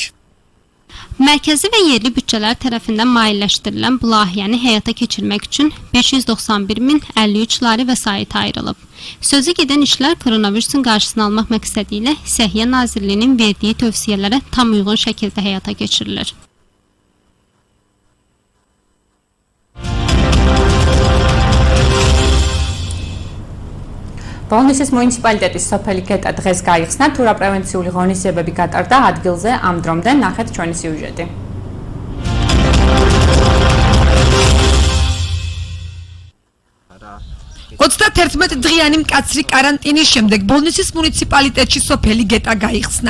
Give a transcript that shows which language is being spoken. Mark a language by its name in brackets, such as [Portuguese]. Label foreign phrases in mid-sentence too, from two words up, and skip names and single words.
[Azerbaijani] Mərkəzi və yerli bütçələr tərəfindən maliyyələşdirilən bu layihəni həyata keçirmək üçün 591.053 lari vəsait ayrılıb. Sözü gedən işlər koronavirusun qarşısını almaq məqsədi ilə Səhiyyə Nazirliyinin verdiyi tövsiyələrə tam uyğun şəkildə həyata keçirilir. [Georgian] ბოლნისის მუნიციპალიტეტის სოფელი გეტა დღეს გაიხსნა, თურაპრევენციული ღონისძიებები გატარდა ადგილზე ამ დრომდე, ნახეთ ჩვენი სიუჟეტი. დღიანი მკაცრი კარანტინის შემდეგ ბოლნისის მუნიციპალიტეტში სოფელი გეტა გაიხსნა.